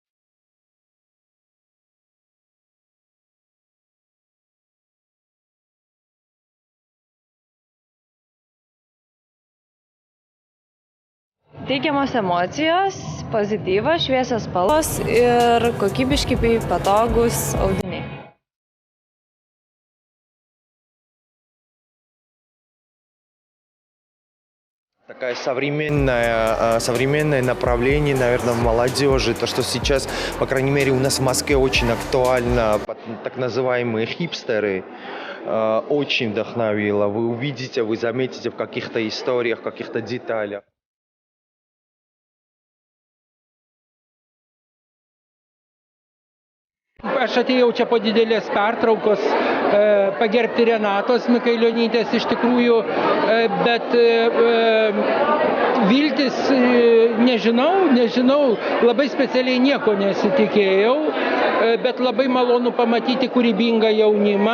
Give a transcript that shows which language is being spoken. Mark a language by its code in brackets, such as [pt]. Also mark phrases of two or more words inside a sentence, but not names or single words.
[lt] Teigiamos emocijos, pozityvas, šviesios spalvos ir kokybiški bei patogūs audiniai. [ru] Такое современное направление, наверное, в молодежи. То, что сейчас, по крайней мере, у нас в Москве очень актуально, так называемые хипстеры, очень вдохновило. Вы увидите, вы заметите в каких-то историях, в каких-то деталях. [lt] Aš atėjau čia po didelės pertraukos pagerbti Renatos Mikailionytės iš tikrųjų, bet viltis nežinau, labai specialiai nieko nesitikėjau, bet labai malonu pamatyti kūrybingą jaunimą.